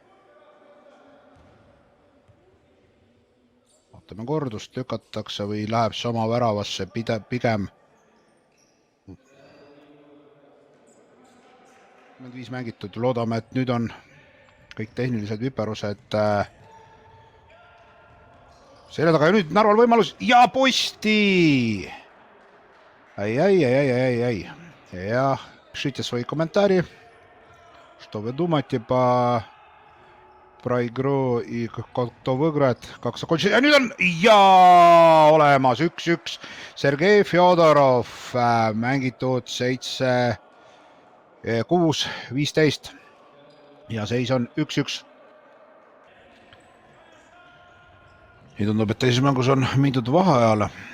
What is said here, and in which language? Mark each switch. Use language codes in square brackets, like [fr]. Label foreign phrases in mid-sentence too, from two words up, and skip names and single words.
[et] Vaatame kordust, lükatakse või läheb see oma väravasse pigem. 5 mängitud, loodame, et nüüd on kõik tehnilised viperused selle taga ja nüüd Narval võimalus ja posti! Ай-яй-яй-яй-яй-яй. [ru] Ja пишите свои комментарии, что вы думаете по игру и кто выиграет, как закончится. [et] Ja nüüd on ja olemas 1-1. Sergei Fjodorov mängitud 7-6-15 ja seis on 1-1. Nii tundub, et teises mängus on mindud vaheajale.